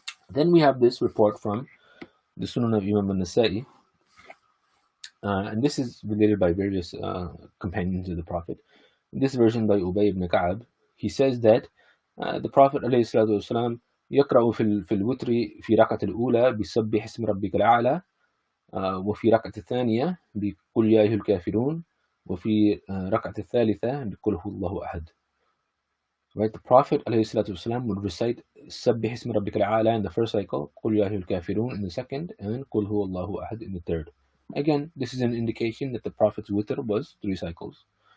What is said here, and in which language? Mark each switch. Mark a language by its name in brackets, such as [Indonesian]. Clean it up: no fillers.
[English] Then we have this report from the Sunan of Imam al-Nasa'i, and this is related by various companions of the Prophet. This version by Ubay ibn Ka'ab, he says that the Prophet ﷺ [Arabic] يقرأ في الوتر في ركعة الأولى بسبح اسم ربك الأعلى وفي ركعة الثانية بقل يا أيها الكافرون وفي ركعة الثالثة بقل هو الله أحد. [English] Right, the Prophet ﷺ would recite سبح اسم ربك الأعلى in the first cycle, قل يا أيها الكافرون in the second, and قل هو الله أحد in the third. Again, this is an indication that the Prophet's witr was 3 cycles.